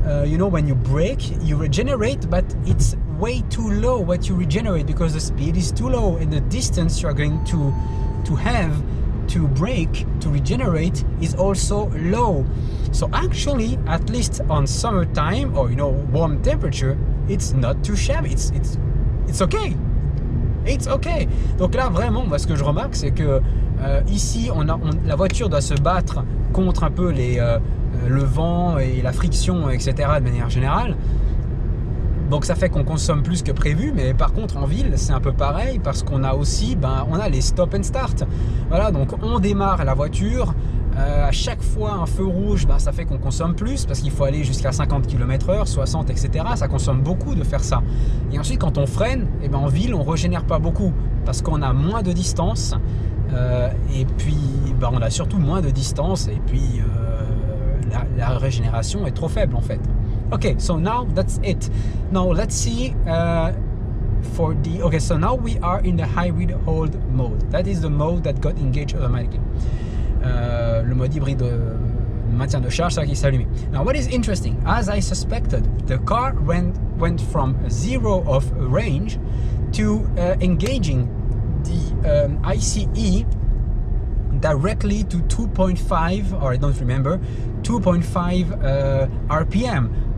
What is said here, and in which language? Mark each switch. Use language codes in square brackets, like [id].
[en] You know, when you brake, you regenerate, but it's way too low what you regenerate because the speed is too low and the distance you are going to have to brake to regenerate is also low. So actually, at least on summertime or, you know, warm temperature, it's not too shabby. It's okay. It's okay. [fr] Donc là, vraiment, moi, ce que je remarque, c'est que ici, la voiture doit se battre contre un peu le vent et la friction, etc. de manière générale. Donc ça fait qu'on consomme plus que prévu, mais par contre en ville c'est un peu pareil parce qu'on a aussi, on a les stop and start. Voilà, donc on démarre la voiture À chaque fois un feu rouge, ben, ça fait qu'on consomme plus parce qu'il faut aller jusqu'à 50 km/h, 60, etc. Ça consomme beaucoup de faire ça. Et ensuite, quand on freine, eh ben, en ville, on ne régénère pas beaucoup parce qu'on a moins de distance. Et puis, ben, on a surtout moins de distance. Et puis, la régénération est trop faible en fait. [en] Okay, so now that's it. Now let's see for the... Okay, so now we are in the hybrid hold mode. That is the mode that got engaged automatically. [fr] Le mode hybride maintien de charge, ça qui s'est allumé. [en] Now what is interesting, as I suspected, the car went from 0 of range to engaging the ICE directly to 2.5, or I don't remember, 2.5 RPM.